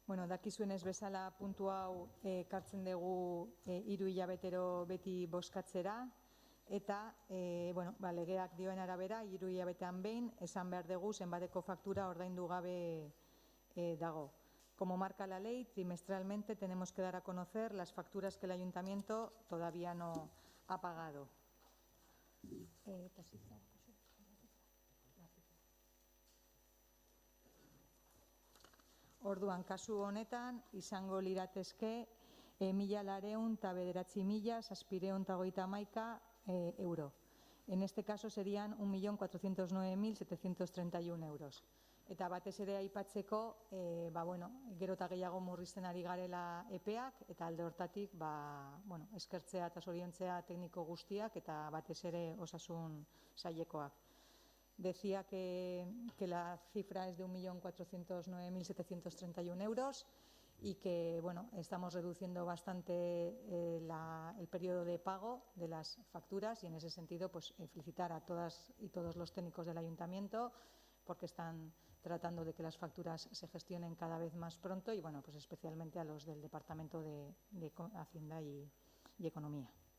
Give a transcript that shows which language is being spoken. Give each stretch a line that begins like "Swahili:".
Basque: Dakizuenez bezala puntu hau ekartzen dugu 3 hilabetero beti bozkatzera eta legeak dioen arabera 3 hilabetean behin esan behar dugu zenbateko faktura ordaindu gabe dago.
Spanish: Como marca la ley, trimestralmente tenemos que dar a conocer las facturas que el ayuntamiento todavía no ha pagado.
Basque: Orduan, kasu honetan, izango liratezke 1.909.731 euro.
Spanish: En este caso serían 1.409.731 euros.
Basque: Eta batez ere aipatzeko, gero eta gehiago murrizten ari garela epeak, eta alde hortatik, eskertzea eta zoriontzea tekniko guztiak, eta batez ere osasun sailekoak.
Spanish: Decía que la cifra es de 1.409.731 euros y que estamos reduciendo bastante el periodo de pago de las facturas y en ese sentido felicitar a todas y todos los técnicos del ayuntamiento porque están tratando de que las facturas se gestionen cada vez más pronto y especialmente a los del Departamento de Hacienda y Economía.